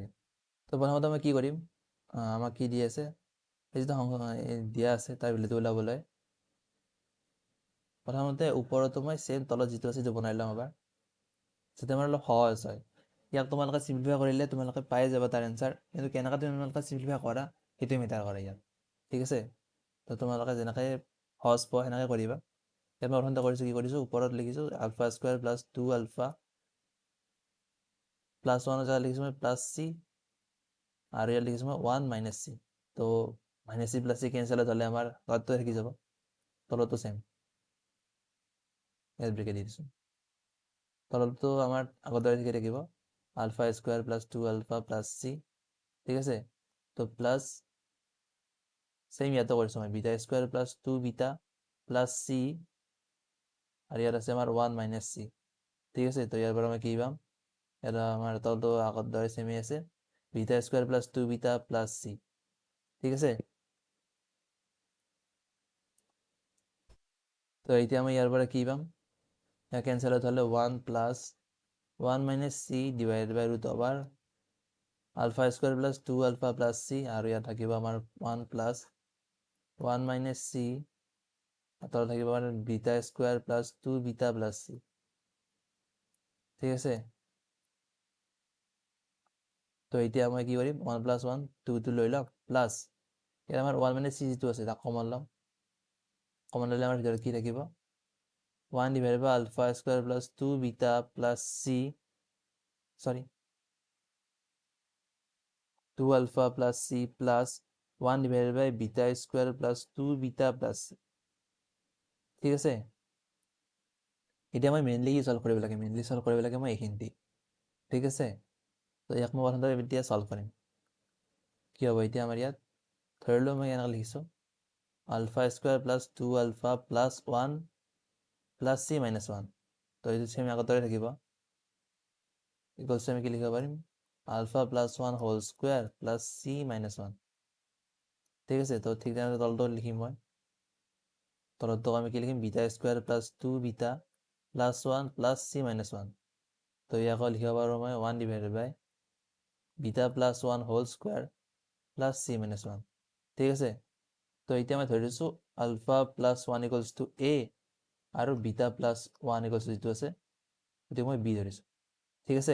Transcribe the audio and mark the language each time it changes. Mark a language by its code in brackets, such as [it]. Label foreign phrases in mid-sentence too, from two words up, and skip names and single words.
[as] তো প্ৰথমতে মই কি কৰিম, আমাক কি দি আছে এই যিটো দিয়া আছে তাৰ ভ্যালুটো ওলাবলৈ প্ৰথমতে ওপৰতো মই সেম তলত যিটো আছে সেইটো বনাই লম এবাৰ, যাতে আমাৰ অলপ সহজ হয়। ইয়াক তোমালোকে সিম্পলিফাই কৰিলে তোমালোকে পাই যাবা তাৰ এনসাৰ, কিন্তু কেনেকৈ তোমালোকে সিম্পলিফাই কৰা সেইটো মেটাৰ কৰে ইয়াত। ঠিক আছে। তো তোমালোকে যেনেকৈ সহজ পোৱা সেনেকৈ কৰিবা। ইয়াত মই প্ৰথমতে কৰিছোঁ কি কৰিছোঁ ওপৰত লিখিছোঁ [en] alpha square plus 2 alpha plus 1 [as] জায়গায় লিখিছোঁ মই [en] plus c [as] আৰু ইয়াত লিখিছোঁ মই 1 [en] minus c. [as] তো [en] minus c plus c cancel [as] হ'লে আমাৰ ঘৰটো থাকি যাব, তলতো সেম ইয়াত ব্ৰেকেট দি দিছোঁ। তলতো আমাৰ আগৰ দৰে ঠিকে থাকিব [en] alpha square plus 2 alpha plus c. [as] ঠিক আছে। তো [en] plus same [as] ইয়াতো কৰিছোঁ মই [en] beta square plus 2 beta plus c [as] আৰু ইয়াত আছে আমাৰ 1 [en] minus c. [as] ঠিক আছে। তো ইয়াৰ পৰা মই কি পাম ইয়াত আমাৰ তলতো আগৰ দৰে সেমই আছে [en] beta square plus 2 beta plus c. [as] ঠিক আছে। তো এতিয়া আমি ইয়াৰ পৰা কি পাম ইয়াৰ কেনসেল হ'লে [en] 1 plus 1 minus c divided by root over alpha square plus 2 alpha plus c [as] আৰু ইয়াত থাকিব আমাৰ [en] 1 plus 1 minus c [as] তলত থাকিব আমাৰ [en] beta square plus 2 beta plus c. [as] ঠিক আছে। তো এতিয়া মই কি কৰিম [en] 1 plus 1 [as] 2 লৈ ল'ম প্লাস ইয়াত আমাৰ [en] 1 minus c [as] যিটো আছে তাক কমন ল'ম, কমন ল'লে আমাৰ ভিতৰত কি থাকিব [en] 1 divided by alpha square plus 2 beta plus c sorry 2 alpha plus c plus 1 divided by beta square plus 2 beta plus c. [as] ঠিক আছে। এতিয়া মই মেইনলি কি সলভ কৰিব লাগে, মেইনলি সলভ কৰিব লাগে মই এইখিনি। ঠিক আছে। তো ইয়াক মই প্ৰথমতে এতিয়া সলভ কৰিম। কি হ'ব এতিয়া আমাৰ ইয়াত ধৰি লওঁ মই এনেকৈ লিখিছোঁ [en] alpha square plus 2 alpha plus 1 plus c minus 1. [as] তো এইটো সেম আগৰ দৰে থাকিব ইকুয়ালস আমি কি লিখিব পাৰিম [en] alpha plus 1 whole square plus c minus 1. [as] ঠিক আছে। তো ঠিক তেনেদৰে তলটো লিখিম মই, তলতো আমি কি লিখিম [en] beta square plus 2 beta plus 1 plus c minus 1. [as] তো ইয়াকো লিখিব পাৰোঁ মই [en] 1 divided by beta plus 1 whole square plus c minus 1, [as] ঠিক আছে। তো এতিয়া মই ধৰি দিছোঁ [en] alpha plus 1 equals to a [as] আৰু [en] beta plus 1 equals to [as] যিটো আছে সেইটো মই বি ধৰিছোঁ, ঠিক আছে।